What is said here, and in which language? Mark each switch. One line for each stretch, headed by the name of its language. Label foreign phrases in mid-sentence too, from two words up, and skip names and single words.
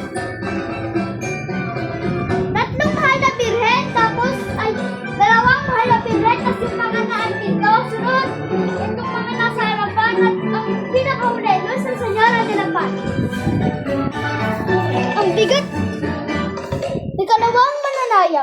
Filipino: Tatlong mahal na birhen, tapos ay dalawang mahal na birhen, tapos yung mga naandito, sunod itong mga nasa harapan at ang pinakahuli, Luis ang Senyora de la Paz. Ang bigat. Ikalawang mananayaw.